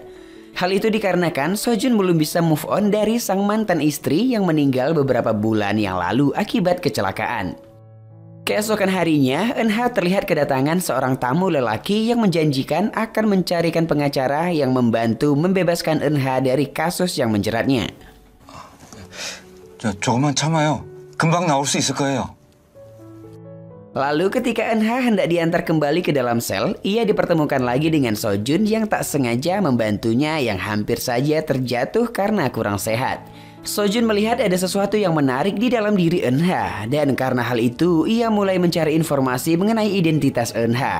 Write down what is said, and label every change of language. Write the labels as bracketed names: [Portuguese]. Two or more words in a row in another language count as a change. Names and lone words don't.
[Indonesian] Hal itu dikarenakan Seo-jun belum bisa [English] move on [Indonesian] dari sang mantan istri yang meninggal beberapa bulan yang lalu akibat kecelakaan. Keesokan harinya, Eunha terlihat kedatangan seorang tamu lelaki yang menjanjikan akan mencarikan pengacara yang membantu membebaskan Eunha dari kasus yang menjeratnya. [Korean] 조금만 참아요. 금방 나올 수 있을 거예요. [Indonesian] Lalu ketika Eunha hendak diantar kembali ke dalam sel, ia dipertemukan lagi dengan Sojun yang tak sengaja membantunya yang hampir saja terjatuh karena kurang sehat. Sojun melihat ada sesuatu yang menarik di dalam diri Eunha dan karena hal itu ia mulai mencari informasi mengenai identitas Eunha.